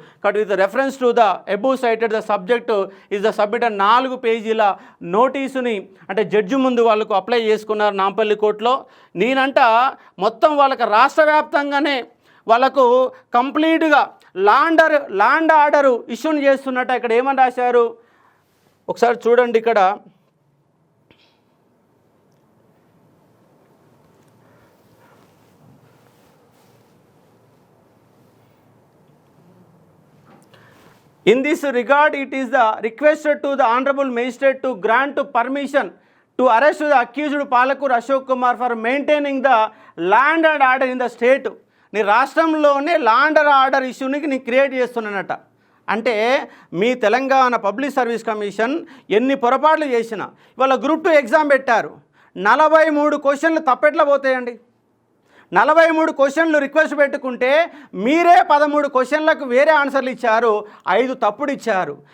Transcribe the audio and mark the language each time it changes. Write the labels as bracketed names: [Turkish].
[Telugu] కాబట్టి [English] with reference to the above cited the subject is the submit [Telugu] 4 పేజీల నోటీసుని అంటే judge ముందు వాళ్ళకు అప్లై చేసుకున్నారు నాంపల్లి కోర్టులో. నేనంట మొత్తం వాళ్ళకి రాష్ట్ర వ్యాప్తంగానే వాళ్ళకు కంప్లీట్గా ల్యాండ్ ఆర్డరు ఇష్యూని చేస్తున్నట్టు ఇక్కడ ఏమని రాశారు ఒకసారి చూడండి. ఇక్కడ [English] In this regard, it is the requested to the Honorable Magistrate to grant permission to arrest the accused Palakur Ashok Kumar for maintaining the land and order in the state. [Telugu] నీ రాష్ట్రంలోనే ల్యాండ్ అండ్ ఆర్డర్ ఇష్యూని నీ create చేస్తున్నానట. అంటే మీ Telangana public service commission ఎన్ని పొరపాట్లు చేసినా ఇవాళ group 2 exam పెట్టారు. 43 క్వశ్చన్లు తప్పెట్లా పోతాయండి? 43 క్వశ్చన్లు రిక్వెస్ట్ పెట్టుకుంటే మీరే 13 క్వశ్చన్లకు వేరే ఆన్సర్లు ఇచ్చారు, 5 తప్పుడు ఇచ్చారు.